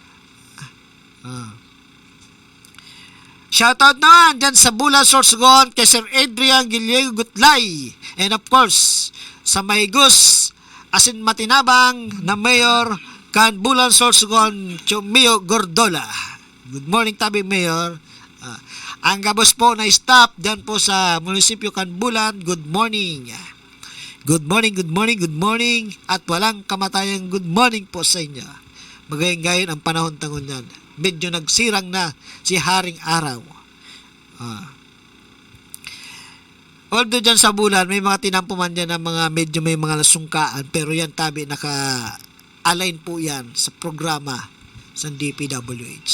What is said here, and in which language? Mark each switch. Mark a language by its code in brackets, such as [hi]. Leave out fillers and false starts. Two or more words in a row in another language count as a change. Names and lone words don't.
[bik] Shoutout naman dyan sa Bulan Sorsogon kay Sir Adrian Giliego Gutlay, [en] and of course [bik] sa Maygos asin matinabang na Mayor kan Bulan Sorsogon, Chumio Gordola. [en] Good morning [bik] tabi Mayor. Ang gabos po na staff dyan po sa munisipyo kan Bulan, [en] good morning. Good morning, good morning, good morning. [tl] At walang kamatayang [en] good morning [tl] po sa inyo. [bik] Magayon-gayon ang panahon tangon yan. Medyo nagsirang na si Haring Araw. Although dyan sa Bulan, may mga tinampuman dyan na mga medyo may mga lasungkaan, pero yan tabi naka-align po yan sa programa sa DPWH.